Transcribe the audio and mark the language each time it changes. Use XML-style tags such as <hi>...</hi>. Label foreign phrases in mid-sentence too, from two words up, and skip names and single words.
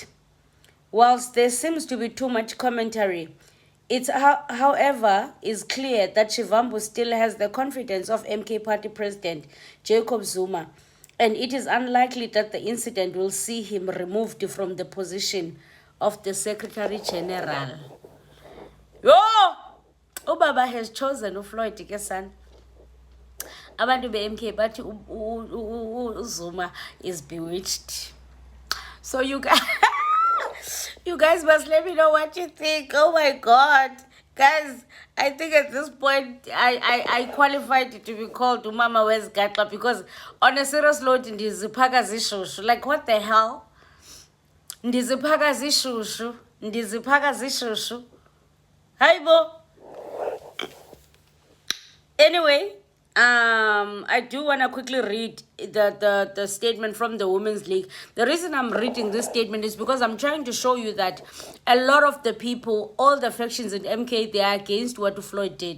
<en>Whilst there seems to be too much commentary, it, however, is clear that Shivambu still has the confidence of MK Party President Jacob Zuma, and it is unlikely that the incident will see him removed from the position of the Secretary General. Yo! Ubaba has chosen Floyd Shivambu.</en> <xh>Abantu be-MK bathi Zuma</xh> <en>is bewitched. So you guys, you guys must let me know what you think. Oh my God. Guys, I think at this point, I qualified to be called Umama West Gatla, because on a serious note,</en> <xh>ndizipaka zishushu.</xh> <en>Like, what the hell?</en> <xh>Ndizipaka zishushu. Ndizipaka zishushu. Hi, Bo.</xh> <en>Anyway, I do want to quickly read the statement from the Women's League. The reason I'm reading this statement is because I'm trying to show you that a lot of the people, all the factions in MK, they are against what Floyd did.</en>